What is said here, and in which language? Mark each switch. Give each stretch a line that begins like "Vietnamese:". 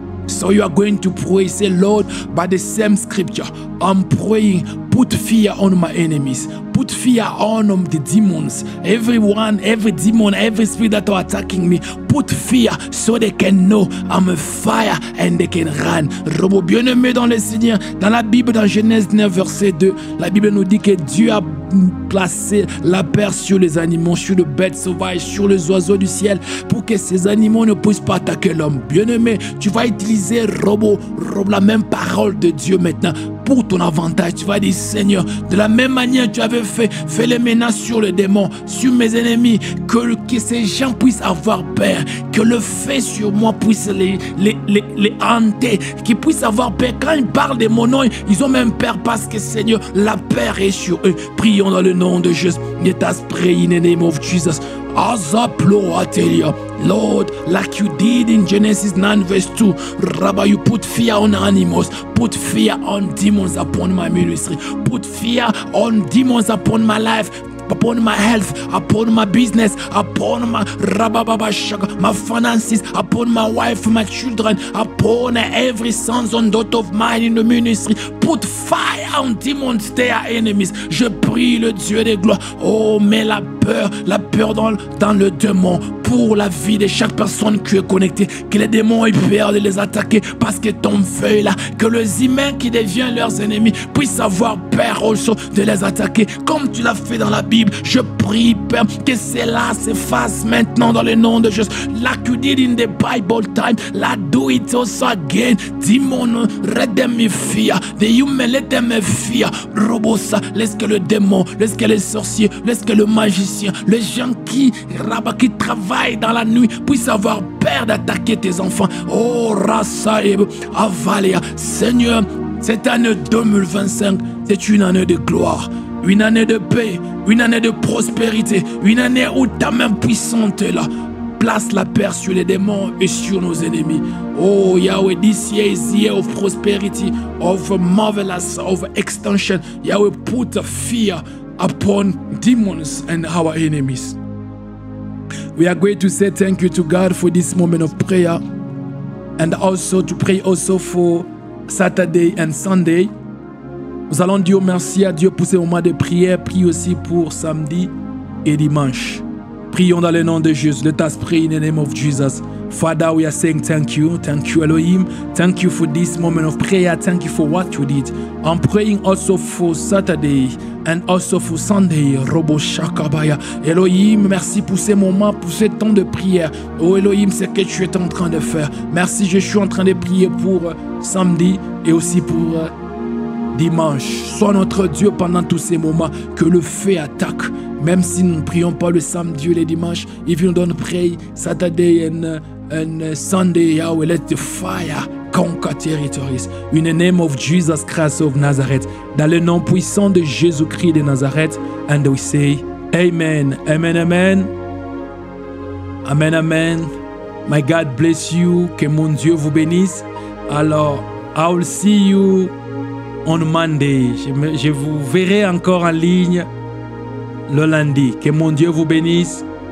English: So you are going to pray, say, Lord, by the same scripture, I'm praying, put fear on my enemies, put fear on the demons. Everyone, every demon, every spirit that are attacking me, put fear so they can know I'm a fire and they can run.
French: Robo bien-aimé dans le Seigneur, dans la Bible, dans Genèse 9, verset 2, la Bible nous dit que Dieu a placé la paix sur les animaux, sur les bêtes sauvages, sur les oiseaux du ciel, pour que ces animaux ne puissent pas attaquer l'homme. Bien-aimé, tu vas utiliser la même parole de Dieu maintenant pour ton avantage. Tu vas dire, Seigneur, de la même manière tu avais fait, fais-les maintenant sur les démons, sur mes ennemis, que ces gens puissent avoir peur, que le fait sur moi puisse les hanter, qu'ils puissent avoir peur. Quand ils parlent de mon nom, ils ont même peur parce que, Seigneur, la peur est sur eux. Prions dans le nom de Jésus.
English: Let us pray in the name of Jesus. As I tell Lord, like you did in Genesis 9 verse 2, Rabbi, you put fear on animals, put fear on demons upon my ministry, put fear on demons upon my life, upon my health, upon my business, upon my finances, upon my wife, my children, upon every son and daughter of mine in the ministry. Put fire on demons, they are enemies.
French: Je prie le Dieu des gloires. Oh, mais la peur dans le démon pour la vie de chaque personne qui est connectée. Que les démons aient peur de les attaquer parce que ton feu est là. Que les humains qui deviennent leurs ennemis puissent avoir peur aussi de les attaquer. Comme tu l'as fait dans la Bible, je prie, Père, que cela s'efface maintenant dans le nom de Jésus.
English: Like you did in the Bible time, do it also again. Demon, let them fear. The human, let them fear.
French: Robosa, laisse que le démon, laisse que les sorciers, laisse que le magicien, les gens qui travaillent dans la nuit puissent avoir peur d'attaquer tes enfants. Oh, Rasaeb, Avalia, Seigneur, cette année 2025, c'est une année de gloire, une année de paix, une année de prospérité, une année où ta main puissante est là. Place la paix sur les démons et sur nos ennemis.
English: Oh Yahweh, this year is the year of prosperity, of marvelous, of extension. Yahweh, put fear upon demons and our enemies. We are going to say thank you to God for this moment of prayer, and also to pray also for Saturday and Sunday.
French: Nous allons dire merci à Dieu pour ces moments de prière. Prie aussi pour samedi et dimanche. Prions dans le nom de Jésus.
English: Let us pray in the name of Jesus. Father, we are saying thank you. Thank you, Elohim. Thank you for this moment of prayer. Thank you for what you did. I'm praying also for Saturday and also for Sunday. Robo Shakabaya.
French: Elohim, merci pour ces moments, pour ce temps de prière. Oh Elohim, c'est ce que tu es en train de faire. Merci, je suis en train de prier pour samedi et aussi pour dimanche. Sois notre Dieu pendant tous ces moments, que le feu attaque. Même si nous ne prions pas le samedi ou le dimanche,
English: if you don't pray Saturday and Sunday, Yahweh, let the fire conquer territories. In the name of Jesus Christ of Nazareth,
French: dans le nom puissant de Jésus-Christ de Nazareth,
English: and we say, Amen, Amen, Amen, Amen, Amen. My God bless you,
French: que mon Dieu vous bénisse.
English: Alors, I will see you on Monday.
French: Je vous verrai encore en ligne le lundi. Que mon Dieu vous bénisse.